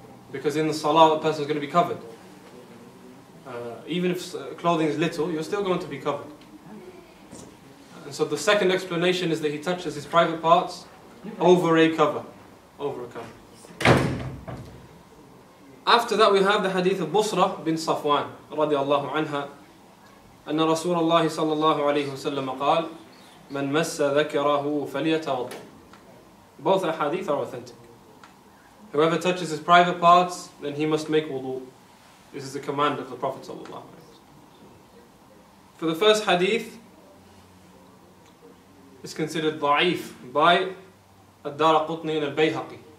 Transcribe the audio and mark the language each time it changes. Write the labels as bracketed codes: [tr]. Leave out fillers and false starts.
[en] Because in the salah, a person is going to be covered. Even if clothing is little, you're still going to be covered. And so the second explanation is that he touches his private parts over a cover. Over a cover. After that we have the hadith of Busra bin Safwan radiallahu anha. [ar] أن رسول الله صلى الله عليه وسلم قال من مس ذكره فليتوضأ. [en] Both hadith are authentic. Whoever touches his private parts, then he must make wudu. This is the command of the Prophet sallallahu alaihi wasallam. For the first hadith, is considered da'if by Ad-Daraqutni and Al-Bayhaqi.